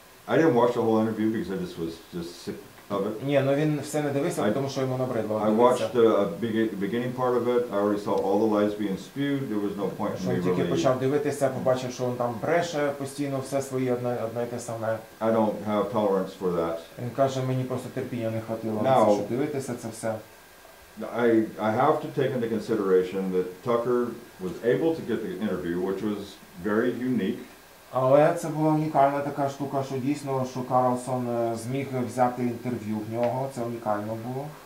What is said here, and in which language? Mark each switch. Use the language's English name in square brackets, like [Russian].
[English] I didn't watch the whole interview because I was just sick of it. [Ukrainian] Ні, ну він все не дивився, тому що йому набридло. [English] I watched the beginning part of it. I already saw all the lies being spewed. There was no point in me [Ukrainian] Він тільки [English] really. [Ukrainian] почав дивитися, побачив, що він там бреше постійно, все своє одне і те саме. [English] I don't have tolerance for that. [Ukrainian] Він каже, мені просто терпіння не хватило, щоб дивитися це все. [English] I have to take into consideration that Tucker was able to get the interview, which was very unique. [Ukrainian] Але це була унікальна така штука, що дійсно, що Карлсон зміг взяти інтерв'ю в нього, це унікально було.